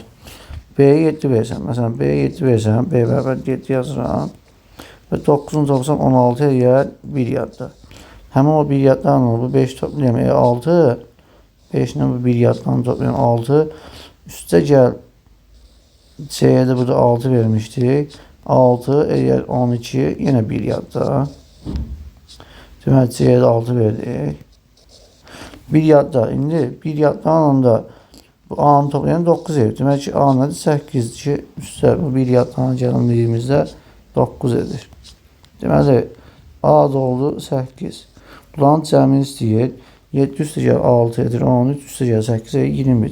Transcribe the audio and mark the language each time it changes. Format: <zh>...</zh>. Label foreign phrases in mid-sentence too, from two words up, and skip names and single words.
<az>B'yə 7 versəm, məsələn B'yə 7 versəm B bərabər 7 yazıram və 9-unu toplasam 16 edir bir yadda. Həmin o bir yaddan olur. Bu 5 toplayam 6. 5 ilə bu bir yaddan toplayam 6. Üstə gəl C'yə də burada 6 vermişdik.</az> <tr>6 eğer 12 yine bir yadda. Demek C'ye de 6 verdik. Bir yadda.</tr> <az>İndi bir yadda anında bu A'nın toplayan 9 edir.</az> <tr>Demek ki</tr> <az>A nədir? 8 ki üstə bu bir yaddan gəldiyimizdə 9 edir. Deməli A da oldu 8. Bunların cəmini istəyir. 7 üstə gəl 6 edir. 13 üstə gəl 8 edir. 21.</az>